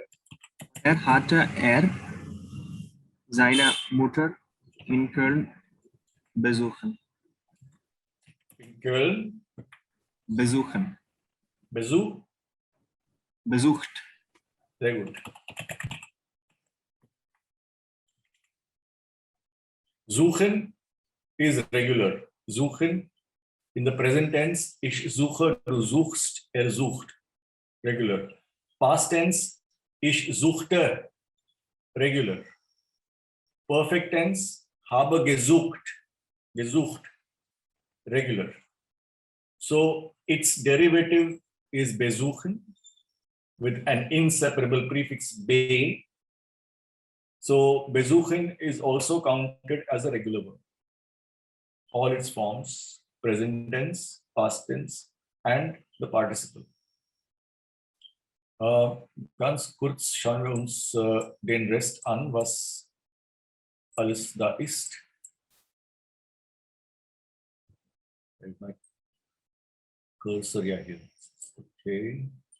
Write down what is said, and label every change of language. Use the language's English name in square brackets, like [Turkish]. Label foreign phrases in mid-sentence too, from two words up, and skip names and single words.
[German] Hatte er seine Mutter in Köln besuchen. in Köln Besucht. Sehr gut. [English] Suchen is regular. Suchen in the present tense. [German] Ich suche, du suchst, er sucht. [English] Regular. Past tense. [German] Ich suchte. [English] Regular. Perfect tense. [German] Habe gesucht. [English] Regular. So its derivative is besuchen with an inseparable prefix be. So besuchen is also counted as a regular verb. All its forms, present tense, past tense, and the participle. [German] Ganz kurz schauen wir uns den Rest an, was alles da ist. [English] My cursor, [German] ja, hier. [English] Okay.